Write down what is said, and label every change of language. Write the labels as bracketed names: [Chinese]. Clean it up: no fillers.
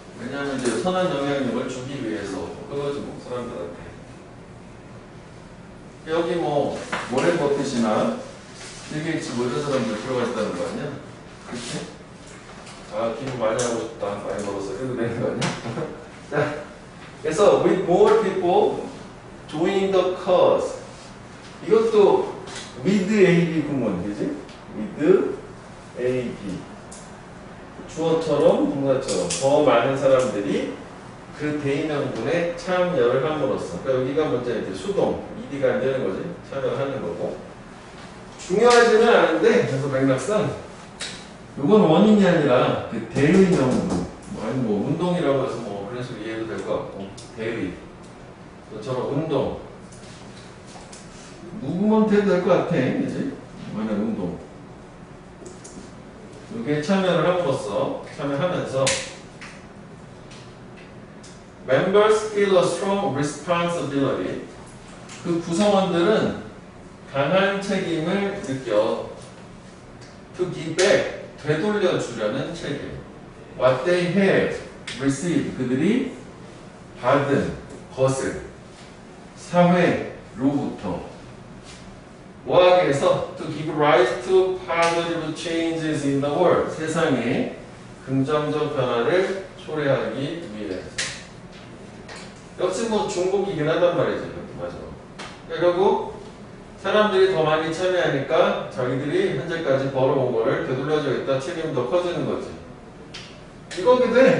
[Korean] 왜냐하면 이제 선한 영향력을 주기 위해서 그거지 뭐 사람들한테. 여기 뭐 워렌 버핏이나 빌 게이츠 뭐 이런 사람들 들어가 있다는 거 아니야? 그치? 아, 기부 많이 하고 싶다. 많이 벌어서 이래도 되는 거 아니야? 자, 그래서 [English] with more people join the cause. [Korean] 이것도 with AB 구문, 그지? [English] with AB. [Korean] 주어처럼 동사처럼 더 많은 사람들이 그 대의명분에 참여를 함으로써. 그러니까 여기가 먼저 이제 수동, ED가 안 되는 거지. 참여를 하는 거고. 중요하지는 않은데, 그래서 맥락상 이건 원인이 아니라 그 대의명분. 아니 뭐 운동이라고 해서 뭐 그런 식으로 이해도 될 것 같고. 대의. 저처럼 운동. 무브먼트 해도 될 것 같아. 그지? 만약 운동. 여기에 참여를 함으로써, 참여하면서 [English] Members feel a strong responsibility. [Korean] 그 구성원들은 강한 책임을 느껴. [English] To give back, [Korean] 되돌려주려는 책임. [English] What they have received, [Korean] 그들이 받은 것을 사회로부터 뭐하기 위해서 [English] to give rise to positive changes in the world. [Korean] 세상에 긍정적 변화를 초래하기 위해서. 역시 뭐 중복이긴 하단 말이죠. 맞아. 결국 사람들이 더 많이 참여하니까 자기들이 현재까지 벌어온 거를 되돌려주겠다. 책임이 더 커지는 거지. 이거기도 해.